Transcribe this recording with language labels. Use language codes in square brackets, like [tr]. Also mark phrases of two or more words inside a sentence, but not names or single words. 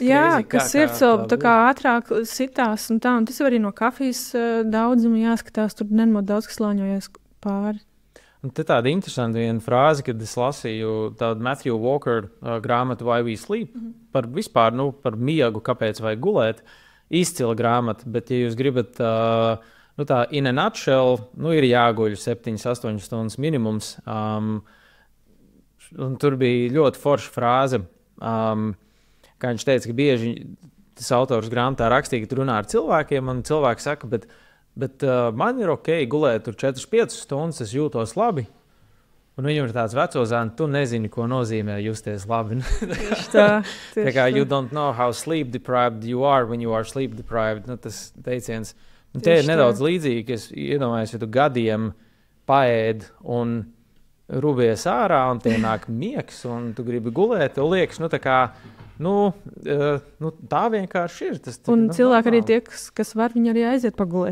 [lv] jā, ka sirdsapziņa tā kā ātrāk sitās, un tas jau arī no kafijas daudzuma jāskatās, tur nenormāli daudz, kas slāņojas pāri. Un te tāda interesanta viena frāze, kad es lasīju tādu Matthew Walker grāmatu Why We Sleep, par vispār, par miegu, kāpēc vajag gulēt. Izcila grāmata, bet ja jūs gribat, tā [en] in a nutshell, [lv] ir jāguļ 7-8 stundas minimums. Un tur bija ļoti forša frāze, kā viņš teica, ka bieži tas autors grāmatā rakstīja, ka tu runā ar cilvēkiem, un cilvēki saka, bet man ir ok gulēt tur 4-5 stundas, es jūtos labi. Un viņam ir tāds veco zēns, tu nezini, ko nozīmē justies labi. Tieši tā. Tā kā [en] you don't know how sleep deprived you are when you are sleep deprived. [lv] Tas teiciens. Un te ir nedaudz līdzīgi, ka es iedomājos, ja tu gadiem paēd un rubies ārā, un tie nāk miegs, un tu gribi gulēt, tev liekas, tā kā tā vienkārši ir. Un cilvēki arī tie, kas var, viņi arī aiziet pagulēt.